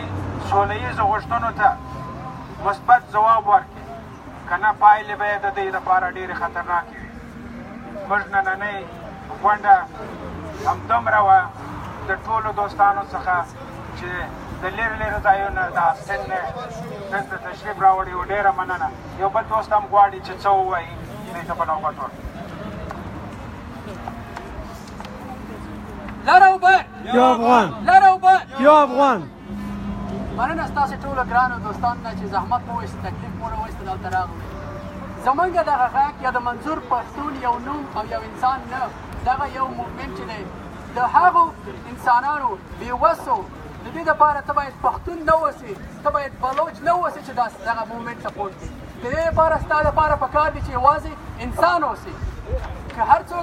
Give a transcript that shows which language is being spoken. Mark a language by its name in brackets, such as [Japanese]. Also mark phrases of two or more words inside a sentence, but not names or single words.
[Pashto] سوله ییزو غوښتنو ته مثبت ځواب ورکړي که نه پایلې به یې د دوی لپاره ډېرې خطرناکې وي موږ نننۍ غونډه همدومره وه د ټولو دوستانو څخه چې د لرې لرې ځایونه د سند نه دلته تشریف راوړي و ډېره مننه یو بل دوست هم غواړي چې څه ووایي دوی ته به نوبت ورکړو لر او بر یو افغان لر او بر یو افغان مننه ستاسو ټولو ګرانو دوستانو نه چې زحمت مو وایست تکلیف مو راوایست دلته راغلو زمونږ دغه غږ یا د منظور پښتون یو نوم او یو انسان نه دغه یو موومنټ چې دی د هغو انسانانو بېوسو د دې دپاره ته باید پښتون نه اوسې ته باید بلوچ نه اوسې چې دغه موومنټ سپورټ کړي د دې دپاره ستا دپاره پکار دي چې یوازې انسان اوسې که هر څوک